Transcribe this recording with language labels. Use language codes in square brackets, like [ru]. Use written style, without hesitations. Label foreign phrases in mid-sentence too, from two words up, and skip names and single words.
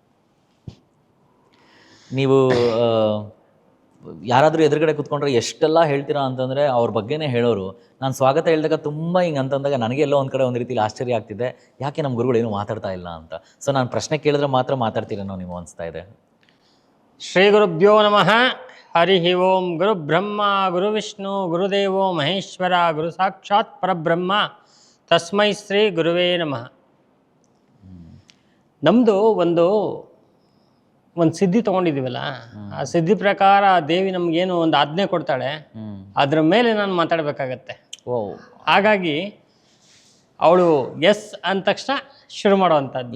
[kn] ನೀವು ಯಾರಾದರೂ ಎದುರುಗಡೆ ಕೂತ್ಕೊಂಡ್ರೆ ಎಷ್ಟೆಲ್ಲ ಹೇಳ್ತೀರಾ ಅಂತಂದರೆ ಅವ್ರ ಬಗ್ಗೆನೇ ಹೇಳೋರು. ನಾನು ಸ್ವಾಗತ ಹೇಳಿದಾಗ ತುಂಬ ಹಿಂಗೆ ಅಂತಂದಾಗ ನನಗೆಲ್ಲೋ ಒಂದು ಕಡೆ ಒಂದು ರೀತಿಲಿ ಆಶ್ಚರ್ಯ ಆಗ್ತಿದೆ, ಯಾಕೆ ನಮ್ಮ ಗುರುಗಳು ಏನೂ ಮಾತಾಡ್ತಾ ಇಲ್ಲ ಅಂತ. ಸೊ ನಾನು ಪ್ರಶ್ನೆ ಕೇಳಿದ್ರೆ ಮಾತ್ರ ಮಾತಾಡ್ತೀರೇನೋ ನೀವು ಅನಿಸ್ತಾ ಇದೆ. [sa] ಶ್ರೀ ಗುರುಭ್ಯೋ ನಮಃ. ಹರಿ ಓಂ. ಗುರು ಬ್ರಹ್ಮ ಗುರು ವಿಷ್ಣು ಗುರುದೇವೋ ಮಹೇಶ್ವರ ಗುರು ಸಾಕ್ಷಾತ್ ಪರಬ್ರಹ್ಮ ತಸ್ಮೈ ಶ್ರೀ ಗುರುವೇ ನಮಃ. [kn] ನಮ್ಮದು ಒಂದು ಸಿದ್ಧಿ ತೊಗೊಂಡಿದ್ದೀವಲ್ಲ, ಆ ಸಿದ್ಧಿ ಪ್ರಕಾರ ದೇವಿ ನಮಗೇನು ಒಂದು ಆಜ್ಞೆ ಕೊಡ್ತಾಳೆ, ಅದ್ರ ಮೇಲೆ ನಾನು ಮಾತಾಡಬೇಕಾಗತ್ತೆ. ಓ, ಹಾಗಾಗಿ ಅವಳು ಎಸ್ ಅಂದ ತಕ್ಷಣ ಶುರು ಮಾಡುವಂಥದ್ದು.